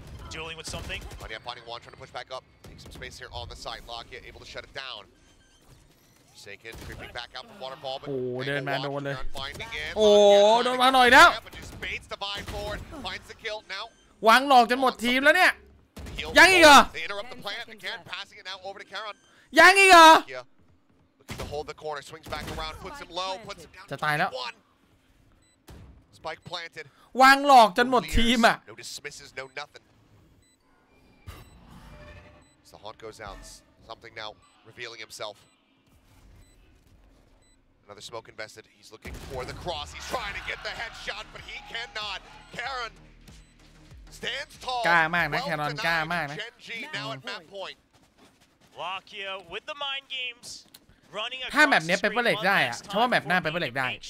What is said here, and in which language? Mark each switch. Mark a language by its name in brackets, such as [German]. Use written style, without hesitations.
[English] Dueling with something. Moniette finding one, trying to push back up. Take some space here on the side. Lockett able to shut it down. Forsaken creeping back out from waterfall, but [Thai] เดินมาโดนเลย [English] finding it. [Thai] โดนมาหน่อยแล้ว [English] Baits the vine forward, finds the kill now. [Thai] วางหลอกจนหมดทีมแล้วเนี่ยยังอีกเหรอ [English] They interrupt the plant again, passing it now over to Karon. [Thai] ยังอีกเหรอ [English] Looking to hold the corner, swings back around, puts him low, puts him down. [Thai] จะตายแล้ว [English] Spike planted. [Thai] วางหลอกจนหมดทีมอ่ะ [English] No dismisses, no nothing. So the haunt goes out. Something now revealing himself. Another smoke invested. He's looking for the cross. He's trying to get the headshot, but he cannot. Karon stands tall. [Thai] กล้ามากนะแครอนกล้ามากนะ [English] Gen.G now at map point. Lockyer with the mind games. [Thai] ถ้าแบบนี้เปเปอร์เล็กได้อะเพราะว่าแบบหน้าเปเปอร์เล็กได้